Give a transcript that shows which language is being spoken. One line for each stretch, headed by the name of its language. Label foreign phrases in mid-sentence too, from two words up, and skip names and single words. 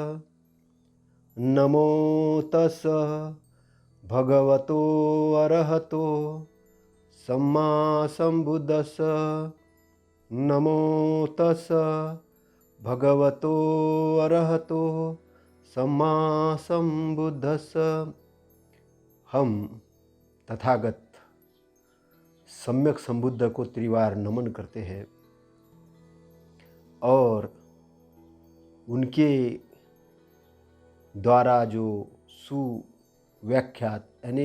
Pali: नमो तस् भगवतो अरहतो सम्मा संबुद्धस्स। नमो तस् भगवतो अरहतो सम्मा संबुद्धस्स।
Hindi: हम तथागत सम्यक संबुद्ध को त्रिवार नमन करते हैं और उनके द्वारा जो सुव्याख्यात यानी